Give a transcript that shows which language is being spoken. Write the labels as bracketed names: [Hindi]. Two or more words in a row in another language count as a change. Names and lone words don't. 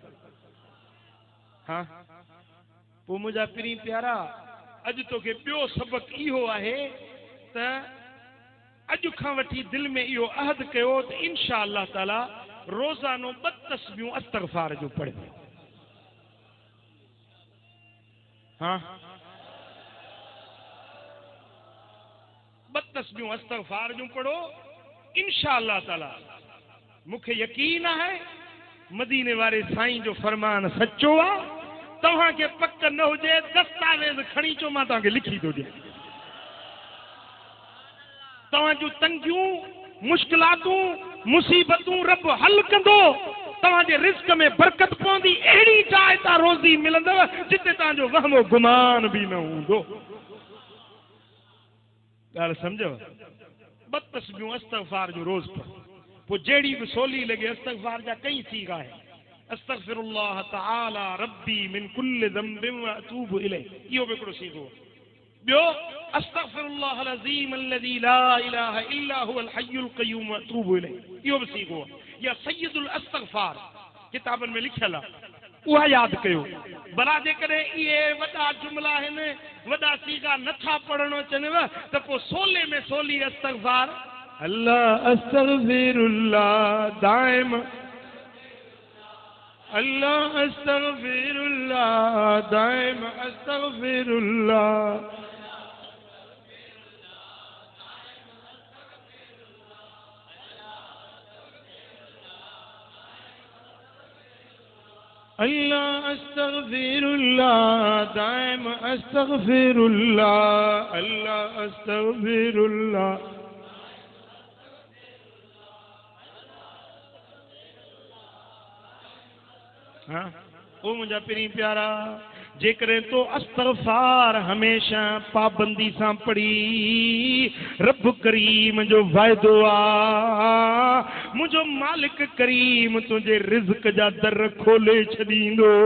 [Sindhi] हाँ पोइ मुंहिंजा पिरी प्यारा, अॼु तोखे ॿियो सबक इहो आहे त अॼु खां वठी दिल में इहो अहद कयो त [Arabic] إن شاء الله تعالى [Sindhi] रोज़ानो 2 तस्बीहूं अस्तगफार जो पढ़े। हाँ 2 तस्बीहूं अस्तगफार जो पढ़ो, [Arabic] إن شاء الله تعالى [Sindhi] मुखे यकीन है मदीने वाले साईं जो फरमान सच्चो आ। तव्हां के पक न हुजे दस्तावेज खणी चो मां तव्हांखे लिखी थो ॾियां। तव्हां जूं तंगियूं मुश्किलातूं मुसीबतूं रब हल कंदो, तव्हांजे रिज़्क में बरकत पवंदी, अहिड़ी जाइ तां रोज़ी मिलंदव जिते तव्हांजो वहमो गुमान भी न हूंदो। ॻाल्हि सम्झो। 2 तस्बीहूं अस्तगफार जो रोज़ पढ़ो, पोइ जहिड़ी बि सोली लॻे अस्तगफार जा कई सीगा है। [Arabic] أستغفر الله تعالى ربي من كل ذنب وأتوب إليه, [Sindhi] इहो बि हिकिड़ो सीगो। [Arabic] ॿियो أستغفر الله عظيم الذي لا إله إلا هو الحي القيوم وأتوب إليه, [Sindhi] इहो बि सीगो। या सय्यदुल अस्तगफार किताबनि में लिखियल आहे, उहा यादि कयो। भला जेकॾहिं इहे वॾा जुमिला आहिनि, वॾा सीगा नथा पढ़णो अचनिव त पोइ सोले में सोली अस्तगफार, [Arabic] الله أستغفر الله دائم, الله أستغفر الله دائم أستغفر الله، الله أستغفر الله دائم أستغفر الله، الله أستغفر الله. [Sindhi] हाँ ओ मुंहिंजा पिरी प्यारा, जेकॾहिं तो अस्तगफार हमेशा पाबंदी सां पढ़ी, रब करीम जो वाइदो आ, मुंहिंजो मालिक करीम तुंहिंजे रिज़्क जा दर खोले छॾींदो।